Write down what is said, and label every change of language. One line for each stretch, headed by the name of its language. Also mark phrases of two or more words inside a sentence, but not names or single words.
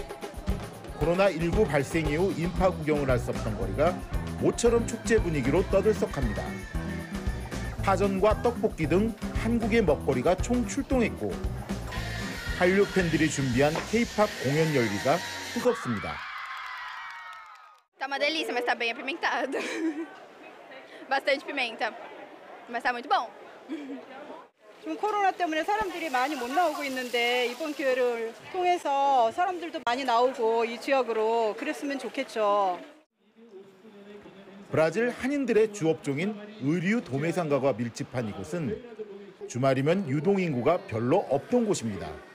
Korean: 코로나19 발생 이후 인파 구경을 할 수 없던 거리가 모처럼 축제 분위기로 떠들썩합니다. 파전과 떡볶이 등 한국의 먹거리가 총 출동했고 한류 팬들이 준비한 K-pop 공연 열기가 뜨겁습니다.
Portuguese: Tá uma delícia, mas tá bem apimentado. Bastante pimenta. Mas tá muito bom.
Korean: 지금 코로나 때문에 사람들이 많이 못 나오고 있는데 이번 기회를 통해서 사람들도 많이 나오고 이 지역으로 그랬으면 좋겠죠. 브라질 한인들의 주업종인 의류 도매상가가 밀집한 이곳은 주말이면 유동인구가 별로 없던 곳입니다.